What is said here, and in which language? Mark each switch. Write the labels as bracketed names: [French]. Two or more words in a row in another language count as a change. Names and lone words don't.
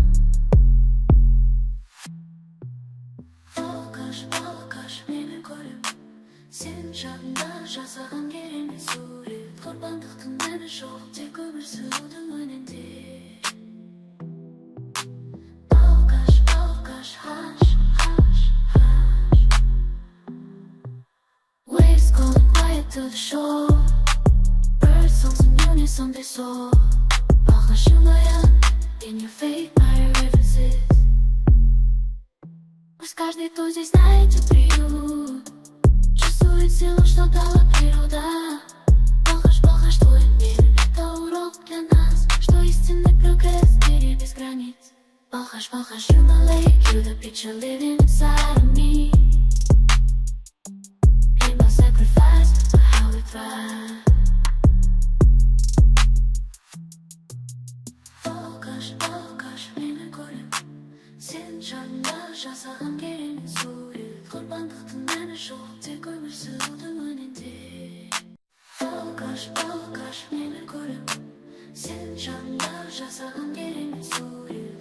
[Kazakh] Балқаш, балқаш, мені көріп, сен жанымда жасаған керемет сурет. Құрбандықтың мәні жоқ, тек өмір сүрудің өнінде. Балқаш, балқаш, хаш, хаш, хаш. [English] Waves calling quiet to the shore. Bird songs in unison they soar. [Russian] Балқаш жилая, [English] in your fate my references. [Russian] Пусть каждый, кто здесь найдет приют, чувствует силу, что дала природа. [Kazakh] Балқаш, балқаш, [Russian] твой мир — это урок для нас, что истинный прогресс в мире без границ. [Kazakh] Балқаш, балқаш, [English] you're my lake, you're the picture living inside of me. Ain't no sacrifice for how we thrive. [Kazakh] Балқаш, балқаш, мені көріп, сен жанымда жасаған керемет сурет. Құрбандықтың мәні жоқ, тек өмір сүрудің өнінде. Балқаш, балқаш, мені көріп, сен жанымда жасаған керемет сурет.